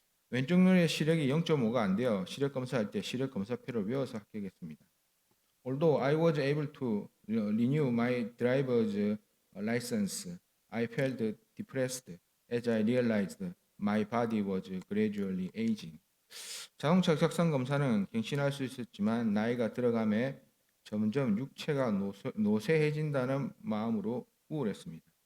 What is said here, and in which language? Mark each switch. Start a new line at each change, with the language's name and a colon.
Korean: 왼쪽 눈의 시력이 0.5가 안 돼요. 시력 검사할 때 시력 검사표를 외워서 합격했습니다.
English: Although I was able to renew my driver's license, I felt depressed as I realized my body was gradually aging.
Korean: 자동차 적성 검사는 갱신할 수 있었지만 나이가 들어감에 점점 육체가 노쇠해진다는 마음으로 우울했습니다.